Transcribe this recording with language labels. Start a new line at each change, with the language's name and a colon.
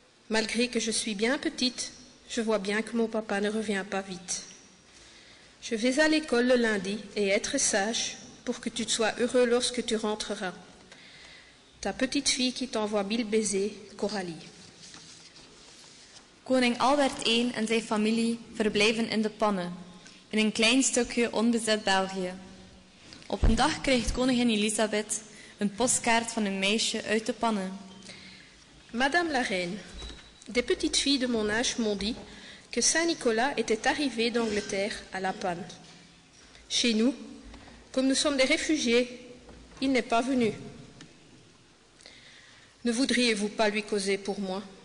French: Malgré que je suis bien petite, je vois bien que mon papa ne revient pas vite. Je vais à l'école le lundi et être sage pour que tu sois heureux lorsque tu rentreras. Ta petite fille qui t'envoie 1000 baisers, Coralie.
Dutch: Koning Albert I en zijn familie verblijven in de Pannen, in een klein stukje onbezet België. Op een dag krijgt koningin Elisabeth een postkaart van een meisje uit de Pannen.
French: Madame la Reine, des petites filles de mon âge m'ont dit que Saint-Nicolas était arrivé d'Angleterre à La Panne. Chez nous, comme nous sommes des réfugiés, il n'est pas venu. Ne voudriez-vous pas lui causer pour moi?